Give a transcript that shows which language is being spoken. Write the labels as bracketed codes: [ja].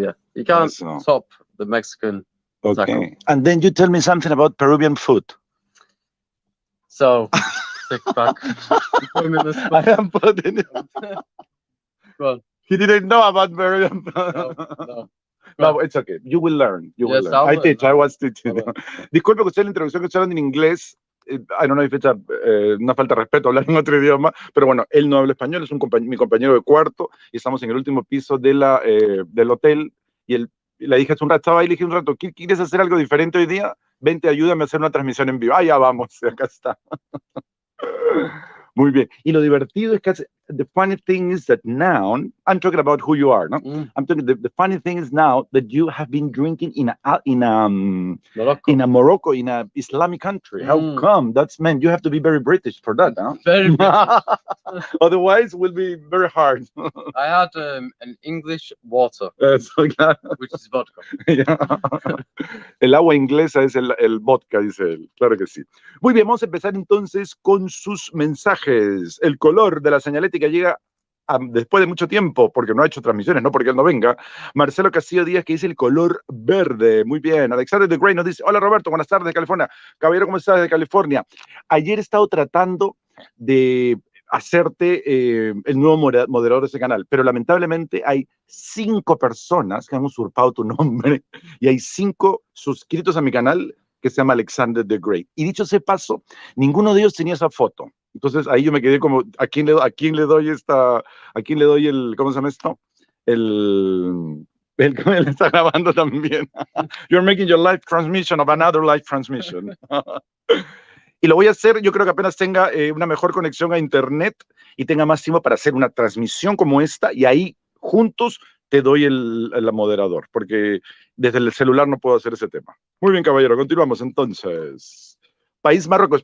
[en] Yeah, you can't top the Mexican taco. And then you tell me something about Peruvian food. So take it back. I am putting it. Go on. He didn't know about Peruvian food. No, it's okay. You will learn. You will learn. I was teaching. [es] Disculpe que usted la introducción que usaron en inglés. [en] I don't know if it's [es] una falta de respeto hablar en otro idioma, pero bueno, él no habla español, es mi compañero de cuarto y estamos en el último piso de del hotel y le dije hace un rato, estaba ahí, le dije un rato, ¿quieres hacer algo diferente hoy día? Vente, ayúdame a hacer una transmisión en vivo. Ah, ya vamos, acá está. Muy bien. Y lo divertido es que [en] the funny thing is that now, I'm talking about who you are, no? I'm talking, the funny thing is now that you have been drinking in a Morocco, in a Islamic country. How come? Man, you have to be very British for that, huh? Very British. Otherwise, it will be very hard. I had an English water, which is vodka. [es] El agua inglesa es el vodka, dice él. Claro que sí. Muy bien, vamos a empezar entonces con sus mensajes. El color de la señalética llega después de mucho tiempo, porque no ha hecho transmisiones, no porque él no venga. Marcelo Castillo Díaz, que dice el color verde. Muy bien. Alexander de Grey nos dice, hola Roberto, buenas tardes de California. Caballero, ¿cómo estás de California? Ayer he estado tratando de hacerte el nuevo moderador de ese canal, pero lamentablemente hay 5 personas que han usurpado tu nombre y hay 5 suscritos a mi canal que se llama Alexander the Great. Y dicho ese paso, ninguno de ellos tenía esa foto. Entonces ahí yo me quedé como, ¿a quién le doy el, ¿cómo se llama esto? Él está grabando también. [en] You're making your live transmission of another live transmission. [es] Y lo voy a hacer, yo creo que apenas tenga una mejor conexión a internet y tenga más tiempo para hacer una transmisión como esta, y ahí juntos te doy el moderador, porque desde el celular no puedo hacer ese tema. Muy bien, caballero, continuamos entonces. País Marruecos.